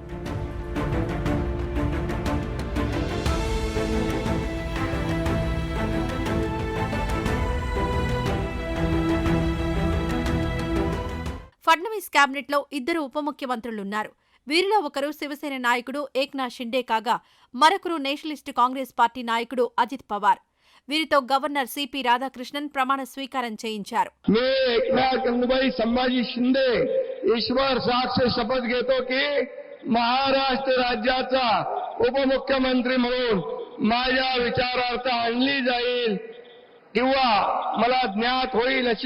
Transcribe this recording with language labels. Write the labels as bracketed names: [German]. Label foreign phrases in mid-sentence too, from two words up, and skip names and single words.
[Telugu] ఫడ్నవీస్ కేబినెట్లో ఇద్దరు ఉప ముఖ్యమంత్రులున్నారు. వీరిలో ఒకరు శివసేన నాయకుడు ఏక్నాథ్ షిండే కాగా మరొకరు నేషనలిస్ట్ కాంగ్రెస్ పార్టీ నాయకుడు అజిత్ పవార్. వీరితో గవర్నర్ సిపి రాధాకృష్ణన్ ప్రమాణ స్వీకారం చేయించారు. [Marathi] मी एकनाथ गंगूबाई संभाजी शिंदे ईश्वर साक्ष शपथ घेतो की महाराष्ट्र राज्याचा उपमुख्यमंत्री म्हणून माझ्या विचारार्थ आणली जाईल किंवा मला ज्ञात होईल अशी